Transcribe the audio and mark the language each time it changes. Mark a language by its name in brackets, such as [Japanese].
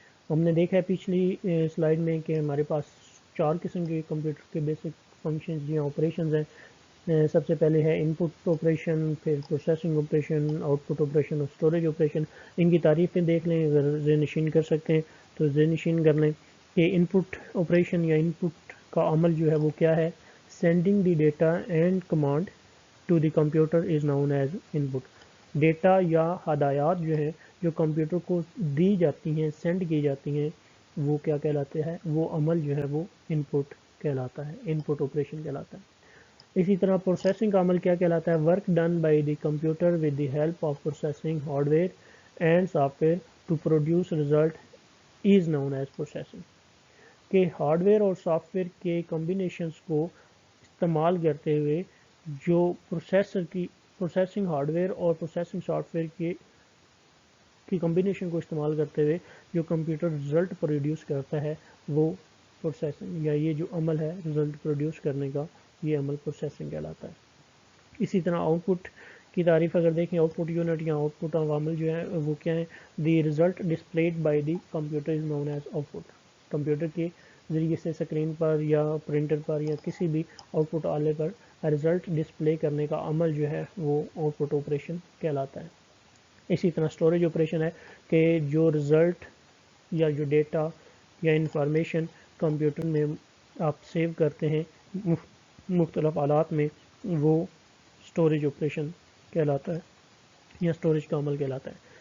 [Urdu] ہم نے دیکھا ہے پچھلی سلائیڈ میں کہ ہمارے پاس 4 قسم کے کمپیوٹر کے بیسک فنکشنز یا آپریشنز ہیں. سب سے پہلے ہے ان پٹ آپریشن، پھر processing operation, out put operation اور اسٹوریج آپریشن. ان کی تعریفیں دیکھ لیں، اگر ذہن نشین کر سکتے ہیں تو ذہن نشین کر لیں کہ ان پٹ آپریشن یا ان پٹ کا عمل جو ہے وہ کیا ہے. [English] Sending the data and command to the computer is known as input. [Urdu] Data یا ہدایات جو ہیں جو کمپیوٹر کو دی جاتی ہیں، سینڈ کی جاتی ہیں، وہ کیا کہلاتے ہیں، وہ عمل جو ہے وہ ان پٹ کہلاتا ہے، ان پٹ آپریشن کہلاتا ہے. اسی طرح پروسیسنگ کا عمل کیا کہلاتا ہے. [English] Work done by the computer with the help of processing hardware and software to produce result is known as processing. [Urdu] کہ ہارڈ ویئر اور سافٹ ویئر کے کمبینیشنز کو استعمال کرتے ہوئے جو پروسیسنگ ہارڈ ویئر اور پروسیسنگ سافٹ ویئر کی کمبینیشن کو استعمال کرتے ہوئے جو کمپیوٹر رزلٹ پروڈیوس کرتا ہے وہ پروسیسنگ، یا یہ جو عمل ہے رزلٹ پروڈیوس کرنے کا، یہ عمل پروسیسنگ کہلاتا ہے. اسی طرح آؤٹ پٹ کی تعریف اگر دیکھیں، آؤٹ پٹ یونٹ یا آؤٹ پٹ عوامل جو ہیں وہ کیا ہیں. [English] The result displayed by the computer is known as output. [Urdu] Computer کے ذریعے سے اسکرین پر یا پرنٹر پر یا کسی بھی آؤٹ پٹ آلے پر رزلٹ ڈسپلے کرنے کا عمل جو ہے وہ آؤٹ پٹ آپریشن کہلاتا ہے. اسی طرح اسٹوریج آپریشن ہے کہ جو رزلٹ یا جو ڈیٹا یا انفارمیشن کمپیوٹر میں آپ سیو کرتے ہیں مختلف آلات میں، وہ اسٹوریج آپریشن کہلاتا ہے یا اسٹوریج کا عمل کہلاتا ہے.